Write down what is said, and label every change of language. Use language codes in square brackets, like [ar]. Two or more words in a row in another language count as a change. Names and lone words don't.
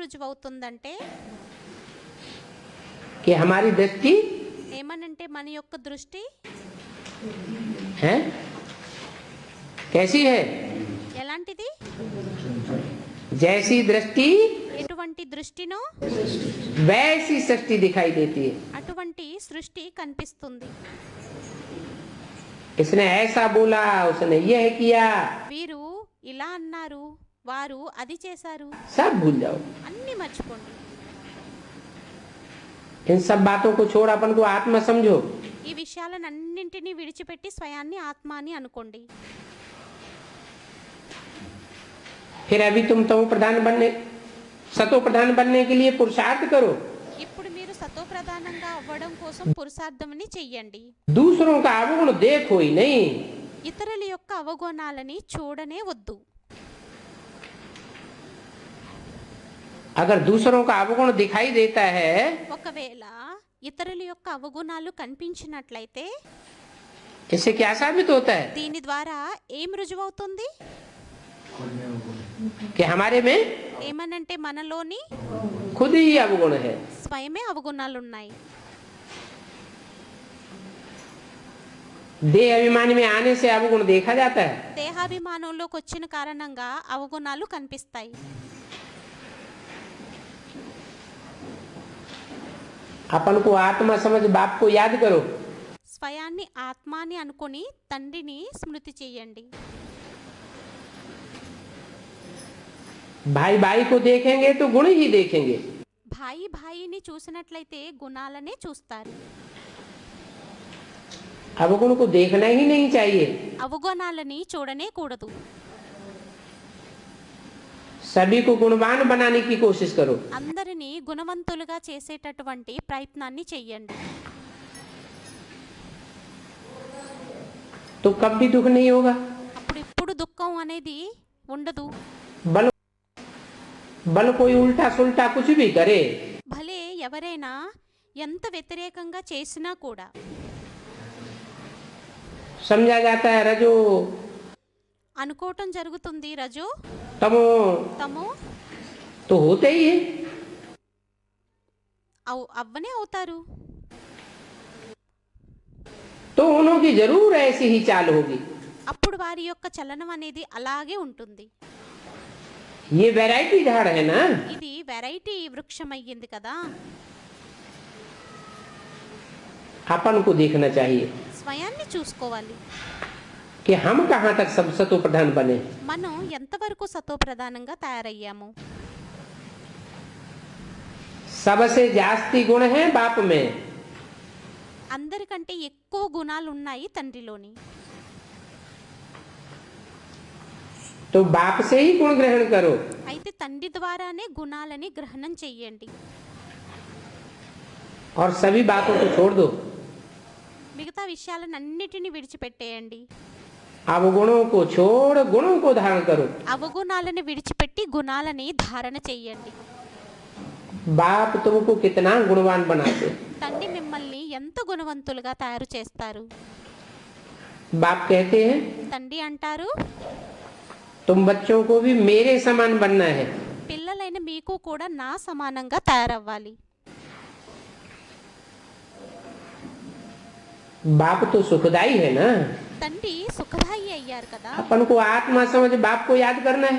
[te] దీని ద్వారా ఏం రుజువవుతుందంటే [hi] कि हमारी दृष्टि [te] ఏమనంటే మన యొక్క దృష్టి [hi] है कैसी है, [te] ఎలాంటిది, [hi] जैसी दृष्टि [te] ఎటువంటి దృష్టినో [hi] वैसी सृष्टि दिखाई देती है। [te] అటువంటి సృష్టి కనిపిస్తుంది. [hi] इसने ऐसा बोला, उसने यह किया, [te] వీరు ఇలా అన్నారు, వారు అది చేశారు, [hi] सब भूल जाओ। [te] అన్ని మర్చిపోండి. [hi] इन सब बातों को छोड़ अपन को आत्मा समझो। [te] ఈ విషయాలన్నింటినీ విడిచిపెట్టి స్వయాన్ని ఆత్మ అని అనుకోండి. [hi] फिर अभी तुम तमो प्रधान बनने, सतो प्रधान बनने के लिए पुरुषार्थ करो। [te] ఇప్పుడు మీరు సతో ప్రధానంగా అవ్వడం కోసం పురుషార్థమని చెయ్యండి. [hi] दूसरों का अवगुण देखो ही नहीं। [te] ఇతరుల యొక్క అవగుణాలని చూడనే వద్దు. [hi] अगर दूसरों का अवगुण दिखाई देता है [te] ఒకవేళ ఇతరుల యొక్క అవగుణాలు కనిపించినట్లయితే [hi] इससे क्या साबित होता है [te] దీని ద్వారా ఏం రుజువవుతుంది? [hi] कि हमारे में [te] ఏమనంటే మనలోని [hi] खुद ही अवगुण है। [te] స్వయమే అవగుణాలు ఉన్నాయి. [hi] देह अभिमानी में आने से अवगुण देखा जाता है। [te] దేహాభిమానంలోకి వచ్చిన కారణంగా అవగుణాలు కనిపిస్తాయి. [hi] अपन को आत्मा समझ बाप को याद करो। [te] స్వయాన్ని ఆత్మ అని అనుకొని తండ్రిని స్మృతి చేయండి. [hi] भाई भाई को देखेंगे तो गुण ही देखेंगे। [te] భాయి భాయిని చూసినట్లయితే గుణాలనే చూస్తారు. [hi] अवगुण को देखना ही नहीं चाहिए। [te] అవగుణాలని చూడనే కూడదు. [hi] सभी को गुणवान बनाने की कोशिश करो। [te] అందరినీ గుణవంతులుగా చేసేటటువంటి ప్రయత్నాన్ని చెయ్యండి. [hi] तो कब भी दुख नहीं होगा। [te] అప్పుడు ఇప్పుడు దుఃఖం అనేది ఉండదు. [hi] बल बल कोई उल्टा सुल्टा कुछ भी करे, [te] భలే ఎవరైనా ఎంత వ్యతిరేకంగా చేసినా కూడా [hi] समझा जाता है रजो [te] అనుకోవటం జరుగుతుంది. రజో [hi] तमो [te] తమో [hi] तो होते ही है। [te] అవ్వనే అవుతారు. [hi] तो उनकी जरूर ऐसी ही चाल होगी। [te] అప్పుడు వారి యొక్క చలనం అనేది అలాగే ఉంటుంది. [hi] ये वैरायटी झाड़ है ना। [te] ఇది వెరైటీ వృక్షం అయ్యింది కదా. [hi] अपन को देखना चाहिए [te] స్వయాన్ని చూసుకోవాలి. [hi] कि हम कहाँ तक सब सतो प्रधान बने। [te] మనం ఎంతవరకు సతో ప్రధానంగా తయారయ్యాము. [hi] सबसे जास्ती गुण है बाप में। [te] అందరికంటే ఎక్కువ గుణాలు ఉన్నాయి తండ్రిలోని. [hi] तो बाप से ही गुण ग्रहण करो। [te] అయితే తండ్రి ద్వారానే గుణాలని గ్రహణం చెయ్యండి. [hi] और सभी बातों को छोड़ दो। [te] మిగతా విషయాలన్నిటిని విడిచిపెట్టేయండి. [hi] अवगुणों को छोड़ गुणों को धारण करो। [te] అవగుణాలను విడిచిపెట్టి గుణాలని ధారణ చెయ్యండి. [hi] बाप तुमको कितना गुणवान बनाते। [te] తండ్రి మిమ్మల్ని ఎంత గుణవంతులుగా తయారు చేస్తారు. [hi] बाप कहते हैं [te] తండ్రి అంటారు, [hi] तुम बच्चों को भी मेरे समान बनना है। [te] పిల్లలైన మీకు కూడా నా సమానంగా తయారవ్వాలి. [hi] बाप तो सुखदाई है ना। [te] తండ్రి సుఖదాయి అయ్యారు కదా. [hi] अपन को आत्मा समझ बाप को याद करना है,